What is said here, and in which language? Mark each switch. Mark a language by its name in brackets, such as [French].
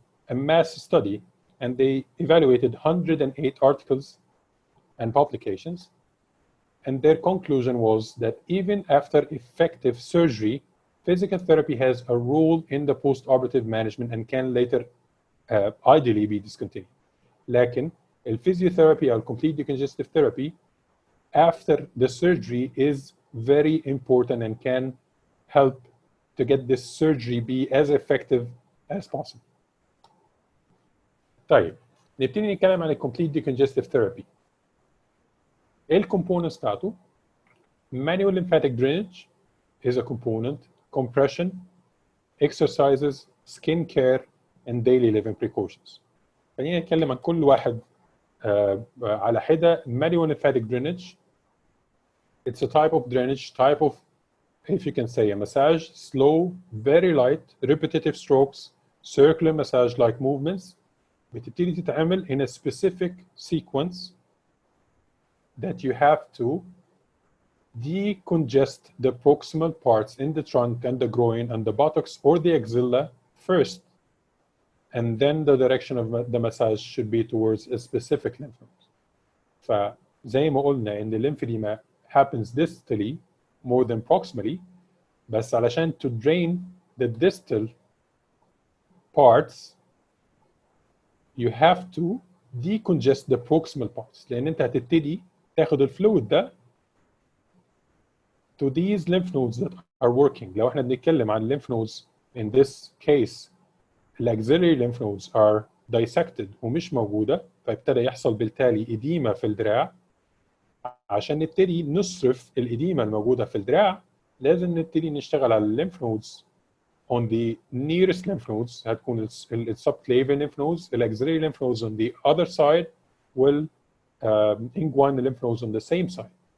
[English] a mass study and they evaluated 108 articles and publications, and their conclusion was that even after effective surgery, physical therapy has a role in the post-operative management and can later ideally be discontinued. [Arabic] لكن [English] الphysiotherapy or complete decongestive therapy after the surgery is very important and can help to get this surgery be as effective as possible. [Arabic] طيب نبتدي نتكلم عن complete decongestive therapy. ايه الكومبوننتس بتاعته؟ [English] manual lymphatic drainage is a component, compression, exercises, skin care, and daily living precautions. [Arabic] خلينا نتكلم عن كل واحد على حدة. [English] manual lymphatic drainage, it's a type of drainage, type of, if you can say, a massage, slow, very light, repetitive strokes, circular massage-like movements. [Arabic] بتبتدي تتعمل [English] in a specific sequence that you have to decongest the proximal parts in the trunk and the groin and the buttocks or the axilla first, and then the direction of the massage should be towards a specific lymph node. [Arabic] فزي ما قلنا ان [English] lymphedema happens distally more than proximally، [Arabic] بس علشان [English] to drain the distal parts you have to decongest the proximal parts، [Arabic] لان انت هتبتدي تاخد الفلويد ده [English] to these lymph nodes that are working. [Arabic] لو احنا بنتكلم عن [English] lymph nodes in this case [Arabic] ال [English] auxiliary lymph nodes are dissected [Arabic] ومش موجودة، فابتدى يحصل بالتالي إديمة في الدراع. عشان نبتدي نصرف الإديمة الموجودة في الدراع لازم نبتدي نشتغل على [English] lymph nodes on the nearest lymph nodes، [Arabic] هتكون ال [English] subclavian lymph nodes، الauxiliary lymph nodes on the other side وال inguinal lymph nodes on the same side.